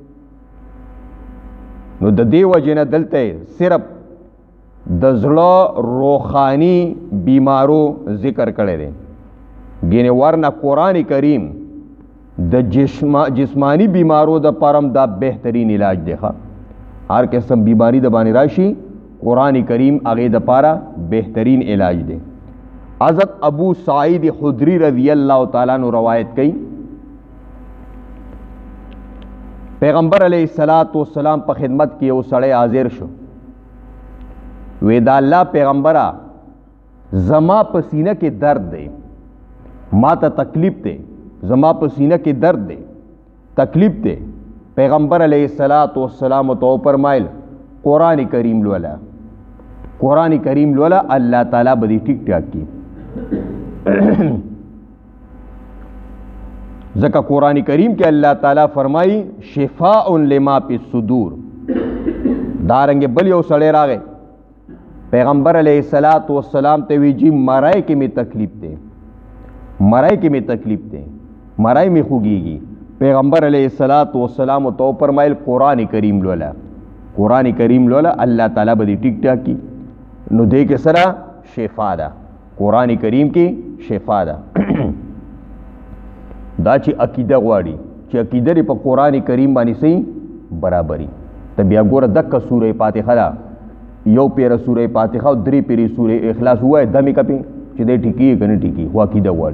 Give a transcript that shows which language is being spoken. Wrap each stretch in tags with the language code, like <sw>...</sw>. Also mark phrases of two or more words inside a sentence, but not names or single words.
<ps>نو د دې وجې نه دلته صرف د زړه روحاني بیمارو ذکر کړی دی، ګینې ورنه قرآن کریم د جسمانی بیمارو د پارم دا بهترین علاج دی. هر قسم بیماری د باندې راشي قرآن کریم هغې د پاره بهترین علاج دی. حضرت ابو سعید خدری</ps> <ar>رضی اللہ تعالیٰ عنہ</ar> <ps>روایت کئی، پیغمبر</ps> <ar>علیہ السلام</ar> <ps>په خدمت کې یو سړی حاضر شو، وی دا الله پیغمبره زما په سینه کې درد دی، ما ته تکلیف دی، زما په سینه کې درد دی، تکلیف دی. پیغمبر</ps> <ar>علیہ السلام</ar> <ps>تو فرمایل قرآن کریم لولا، قرآن کریم لولا، اللہ تعالیٰ بدی</ps> <ur>ٹھیک ٹھاک</ur> <ps>کی. ځکه قرآن کریم کې الله تعالیٰ فرمائی</ps> <ar>شفاء لما فی الصدور.</ar> <ps>دارنګ بل یو سړی راغی، پیغمبر</ps> <ar>علیہ السلام</ar> <ps>ته وی جی مرای کې می تکلیف دی، مرای کې می تکلیف دی، مرای می خوږیږي. پیغمبر</ps> <ar>علیہ السلام</ar> <ps>تو فرمایل قرآن کریم لولا، قرآن کریم لولا، اللہ تعالیٰ بدی</ps> <ur>ٹھیک ٹھاک</ur> <ps>کی. نو دې کې سره شفا ده، قرآن کریم کې شفا ده. دا چې عقیده غواړي چې عقیده لري په قرآن کریم باندې صحیح برابري، ته بیا ګوره دکه سوره فاتحه ده، یو پیره سوره فاتحه او درې پیرې سوره اخلاص ووایه دمې کپې چې دی ټیکي که نه ټیکي، خو عقیده غواړي.</ps>